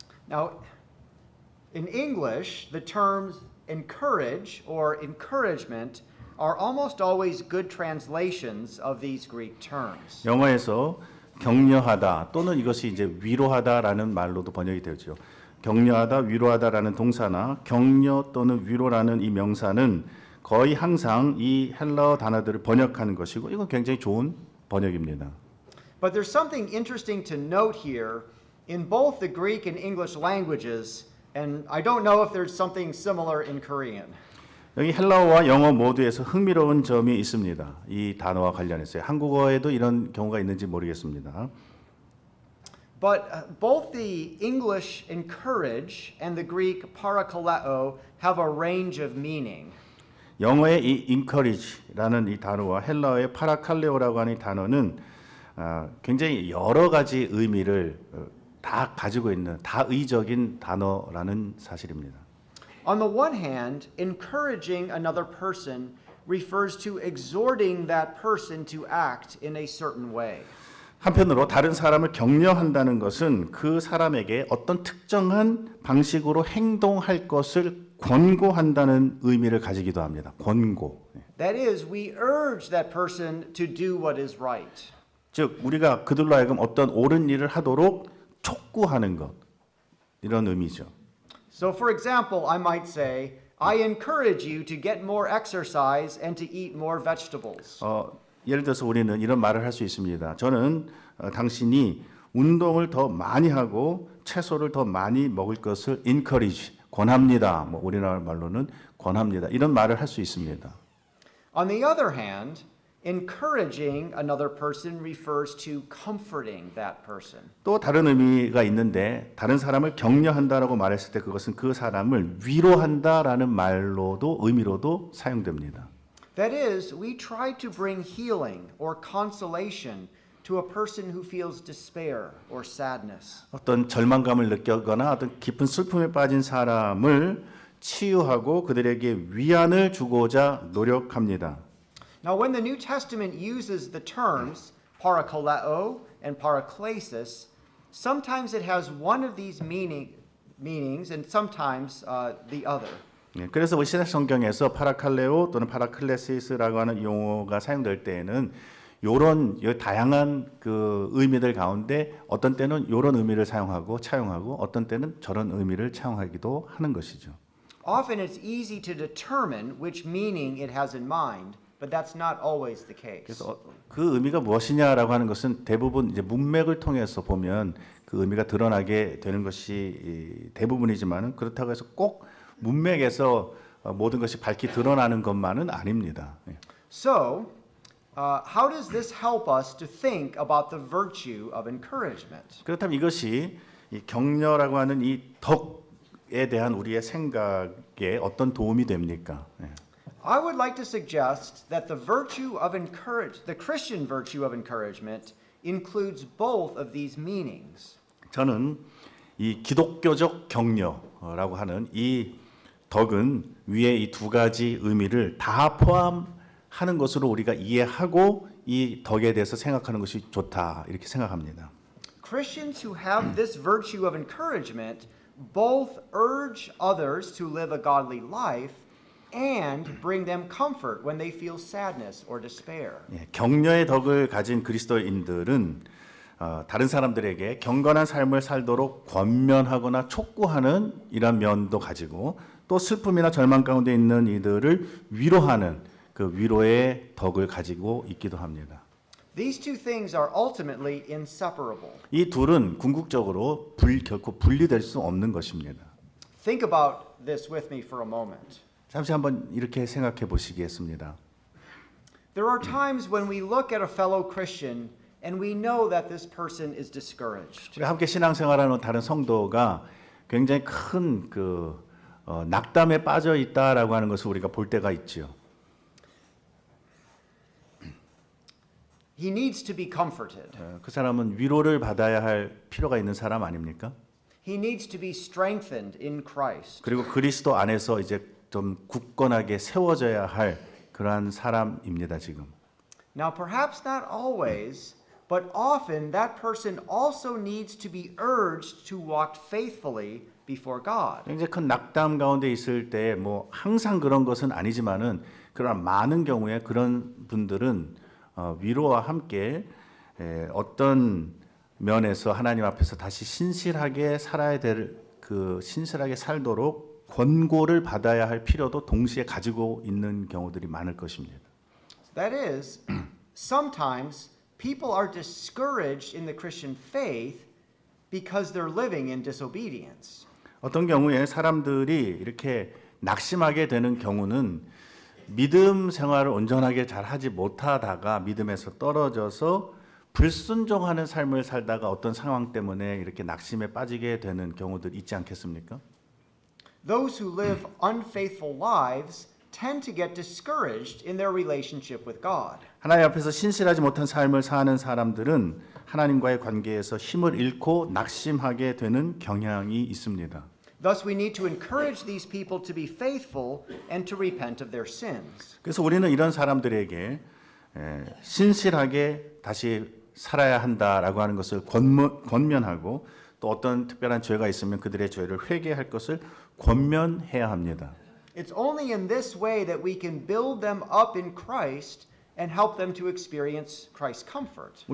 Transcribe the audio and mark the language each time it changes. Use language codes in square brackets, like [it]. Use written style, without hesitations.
[en] Now, in English, the terms encourage or encouragement are almost always good translations of these Greek terms. [ko] 영어에서 격려하다 또는 이것이 이제 위로하다라는 말로도 번역이 되죠. 격려하다, 위로하다라는 동사나 격려 또는 위로라는 이 명사는 거의 항상 이 헬라어 단어들을 번역하는 것이고 이건 굉장히 좋은 번역입니다. [en] But there's something interesting to note here in both the Greek and English languages, and I don't know if there's something similar in Korean. [ko] 여기 헬라어와 영어 모두에서 흥미로운 점이 있습니다. 이 단어와 관련해서요. 한국어에도 이런 경우가 있는지 모르겠습니다. [en] But both the English encourage and the Greek parakaleo have a range of meaning. [ko] 영어의 이 encourage라는 이 단어와 헬라어의 파라칼레오라고 하는 이 단어는 굉장히 여러 가지 의미를 다 가지고 있는 다의적인 단어라는 사실입니다. [en] On the one hand, encouraging another person refers to exhorting that person to act in a certain way. [ko] 한편으로 다른 사람을 격려한다는 것은 그 사람에게 어떤 특정한 방식으로 행동할 것을 권고한다는 의미를 가지기도 합니다. 권고. [en] That is, we urge that person to do what is right. [ko] 즉 우리가 그들로 하여금 어떤 옳은 일을 하도록 촉구하는 것 이런 의미죠. [en] So for example, I might say, I encourage you to get more exercise and to eat more vegetables. [ko] 예를 들어서 우리는 이런 말을 할 수 있습니다. 저는 당신이 운동을 더 많이 하고 채소를 더 많이 먹을 것을 encourage, 권합니다. 뭐 우리나라 말로는 권합니다. 이런 말을 할 수 있습니다. [en] On the other hand, encouraging another person refers to comforting that person. [ko] 또 다른 의미가 있는데 다른 사람을 격려한다라고 말했을 때 그것은 그 사람을 위로한다라는 말로도 의미로도 사용됩니다. [en] That is, we try to bring healing or consolation to a person who feels despair or sadness. [ko] 어떤 절망감을 느끼거나 어떤 깊은 슬픔에 빠진 사람을 치유하고 그들에게 위안을 주고자 노력합니다. [en] Now, when the New Testament uses the terms parakaleo and paraklesis, sometimes it has one of these meanings and sometimes the other. [ko] 그래서 우리 신약 성경에서 파라칼레오 또는 파라클레시스라고 하는 용어가 사용될 때에는 이런 다양한 그 의미들 가운데 어떤 때는 이런 의미를 차용하고 어떤 때는 저런 의미를 차용하기도 하는 것이죠. [en] Often it's easy to determine which meaning it has in mind, but that's not always the case. [ko] 그래서 그 의미가 무엇이냐라고 하는 것은 대부분 이제 문맥을 통해서 보면 그 의미가 드러나게 되는 것이 대부분이지만은 그렇다고 해서 꼭 문맥에서 모든 것이 밝히 드러나는 것만은 아닙니다. [en] So, how does this help us to think about the virtue of encouragement? [ko] 그렇다면 이것이 이 격려라고 하는 이 덕에 대한 우리의 생각에 어떤 도움이 됩니까? [en] I would like to suggest that the Christian virtue of encouragement includes both of these meanings. [ko] 저는 이 기독교적 격려라고 하는 이 덕은 위에 이 두 가지 의미를 다 포함하는 것으로 우리가 이해하고 이 덕에 대해서 생각하는 것이 좋다 이렇게 생각합니다. [en] Christians who have this virtue of encouragement both urge others to live a godly life and bring them comfort when they feel sadness or despair. [ko] 격려의 덕을 가진 그리스도인들은 다른 사람들에게 경건한 삶을 살도록 권면하거나 촉구하는 이런 면도 가지고 또 슬픔이나 절망 가운데 있는 이들을 위로하는 그 위로의 덕을 가지고 있기도 합니다. [en] These two things are ultimately inseparable. [ko] 이 둘은 궁극적으로 결코 분리될 수 없는 것입니다. [en] Think about this with me for a moment. [ko] 잠시 한번 이렇게 생각해 보시겠습니다. [en] There are times when we look at a fellow Christian and we know that this person is discouraged. [ko] 우리 함께 신앙생활하는 다른 성도가 굉장히 큰 낙담에 빠져 있다라고 하는 것을 우리가 볼 때가 있지요. [en] He needs to be comforted. [ko] 그 사람은 위로를 받아야 할 필요가 있는 사람 아닙니까? [en] He needs to be strengthened in Christ. [ko] 그리고 그리스도 안에서 이제 좀 굳건하게 세워져야 할 그러한 사람입니다, 지금. [en] Now, perhaps not always, but often that person also needs to be urged to walk faithfully before God. [ko] 굉장히 큰 낙담 가운데 있을 때 뭐 항상 그런 것은 아니지만은 그러나 많은 경우에 그런 분들은 위로와 함께 어떤 면에서 하나님 앞에서 다시 신실하게 살아야 될 그 신실하게 살도록 권고를 받아야 할 필요도 동시에 가지고 있는 경우들이 많을 것입니다. [en] That is, sometimes people are discouraged in the Christian faith because they're living in disobedience. [ko] 어떤 경우에 사람들이 이렇게 낙심하게 되는 경우는 믿음 생활을 온전하게 잘 하지 못하다가 믿음에서 떨어져서 불순종하는 삶을 살다가 어떤 상황 때문에 이렇게 낙심에 빠지게 되는 경우들 있지 않겠습니까? [en] Those who live unfaithful lives tend to get discouraged in their relationship with God. [ko] 하나님 앞에서 신실하지 못한 삶을 사는 사람들은 하나님과의 관계에서 힘을 잃고 낙심하게 되는 경향이 있습니다. [en] Thus, we need to encourage these people to be faithful and to repent of their sins. [ko] 그래서 우리는 이런 사람들에게 신실하게 다시 살아야 한다라고 하는 것을 권면하고 또 어떤 특별한 죄가 있으면 그들의 죄를 회개할 것을 권면해야 합니다. [en] It's only in this way that we can build them up in Christ and help them to experience Christ's comfort.